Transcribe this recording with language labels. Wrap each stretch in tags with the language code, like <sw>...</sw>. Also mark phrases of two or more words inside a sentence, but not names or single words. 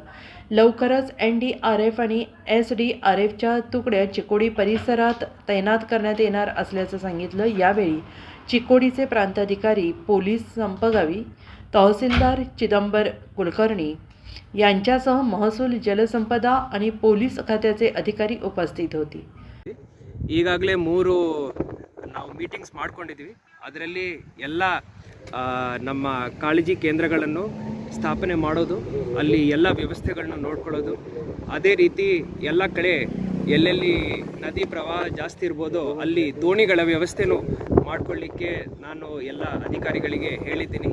<mr>लवकरच NDRF आणि SDRFच्या तुकड्या चिकोडी परिसरात तैनात करण्यात येणार असल्याचं सांगितलं। यावेळी चिकोडीचे प्रांताधिकारी, पोलीस संपगावी, तहसीलदार चिदंबर कुलकर्णी यांच्यासह महसूल, जलसंपदा आणि पोलीस खात्याचे अधिकारी उपस्थित होते।</mr> <kn>ಈಗಾಗಲೇ 3 ನಾವು ಮೀಟಿಂಗ್ಸ್ ಮಾಡ್ಕೊಂಡಿದ್ದೀವಿ। ಅದರಲ್ಲಿ ಎಲ್ಲ ನಮ್ಮ ಕಾಳಜಿ ಕೇಂದ್ರಗಳನ್ನು ಸ್ಥಾಪನೆ ಮಾಡೋದು, ಅಲ್ಲಿ ಎಲ್ಲ ವ್ಯವಸ್ಥೆಗಳನ್ನು ನೋಡ್ಕೊಳ್ಳೋದು, ಅದೇ ರೀತಿ ಎಲ್ಲ ಕಡೆ ಎಲ್ಲೆಲ್ಲಿ ನದಿ ಪ್ರವಾಹ ಜಾಸ್ತಿ ಇರ್ಬೋದೋ ಅಲ್ಲಿ ದೋಣಿಗಳ ವ್ಯವಸ್ಥೆನೂ ಮಾಡ್ಕೊಳ್ಳಿಕ್ಕೆ ನಾನು ಎಲ್ಲ ಅಧಿಕಾರಿಗಳಿಗೆ ಹೇಳಿದ್ದೀನಿ।</kn>